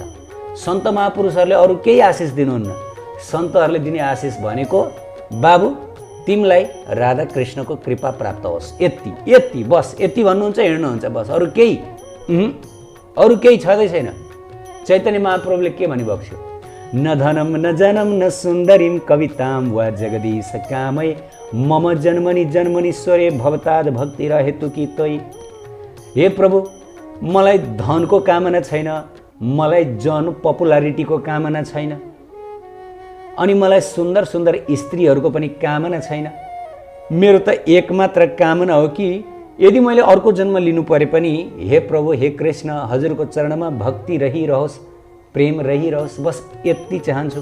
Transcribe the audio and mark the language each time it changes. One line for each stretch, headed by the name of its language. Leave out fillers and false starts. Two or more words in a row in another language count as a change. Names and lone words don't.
Nepali: सन्त महापुरुषहरूले अरू केही आशिष दिनुहुन्न। सन्तहरूले दिने आशिष भनेको बाबु तिमीलाई राधा कृष्णको कृपा प्राप्त होस्, यति यति, बस यति भन्नुहुन्छ, हिँड्नुहुन्छ बस। अरू केही छँदै छैन। चैतन्य महाप्रभुले के भनिबक्स्यो?
Sanskrit: न धनम न जनम न सुन्दरीम कविताम वा जगदीश कामै मम जन्मनि जन्मनीश्वरे भवताद भक्ति रहेतु कि तै।
Nepali: हे प्रभु, मलाई धनको कामना छैन, मलाई जन पपुलारिटीको कामना छैन, अनि मलाई सुन्दर सुन्दर स्त्रीहरूको पनि कामना छैन। मेरो त एकमात्र कामना हो कि यदि मैले अर्को जन्म लिनु परे पनि हे प्रभु, हे कृष्ण, हजुरको चरणमा भक्ति रहिरहोस्, प्रेम रहिरहोस्, बस यति चाहन्छु।